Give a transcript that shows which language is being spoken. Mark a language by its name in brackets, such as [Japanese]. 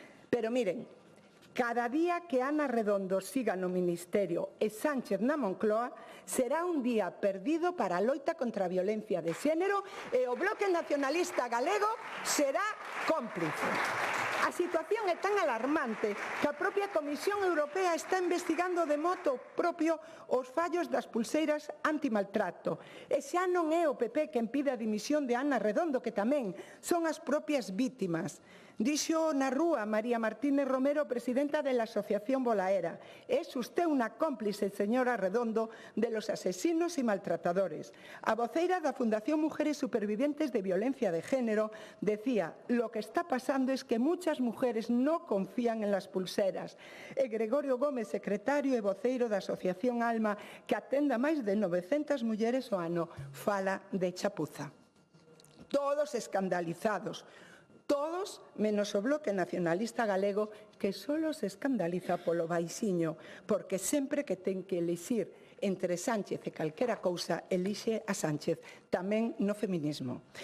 [Galician] Pero miren, cada día que Ana Redondo siga no Ministerio e Sánchez na Moncloa será un día perdido para a loita contra a violencia de xénero e o Bloque Nacionalista Galego será cómplice. A situación é tan alarmante que a propia Comisión Europea está investigando de moto propio os fallos das pulseiras antimaltrato. E xa non é o PP quen pide a dimisión de Ana Redondo, que tamén son as propias vítimas. Dixo na rúa [Spanish] María Martínez Romero, presidenta de la Asociación Bolaera: es usted una cómplice, señora Redondo, de los asesinos y maltratadores. [Galician] A voceira da [Spanish] Fundación Mujeres Supervivientes de Violencia de Género decía: lo que está pasando es que muchas muchas mujeres no confían en las pulseras. [Galician] E Gregorio Gómez, secretario e voceiro da Asociación Alma, que atende a máis de 900 mulleres ao ano, fala de chapuza. Todos escandalizados. Todos, menos o Bloque Nacionalista Galego, que solo se escandaliza polo baixiño, porque sempre que ten que elixir entre Sánchez e calquera cousa, elixe a Sánchez, tamén no feminismo.